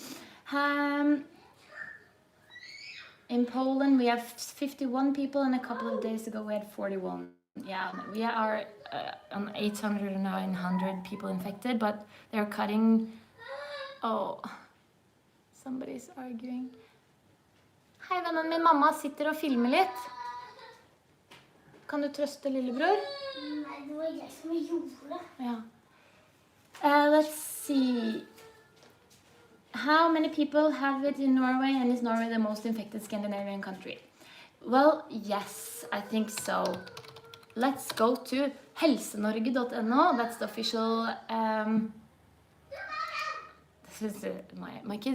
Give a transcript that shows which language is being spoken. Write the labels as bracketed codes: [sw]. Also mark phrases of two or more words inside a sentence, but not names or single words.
[en] In Poland, we have 51 people, and a couple of days ago we had 41. Yeah, we are on 800 or 900 people infected, but they're cutting. Oh, somebody's arguing. [no] Hei, vennen min, mamma sitter og filmer litt. Kan du trøste lillebror? Nei, det var jeg som gjorde det. Ja. [en] Let's see. How many people have it in Norway, and is Norway the most infected Scandinavian country? Well, yes, I think so. Let's go to helsenorge.no. That's the official. This is my kids.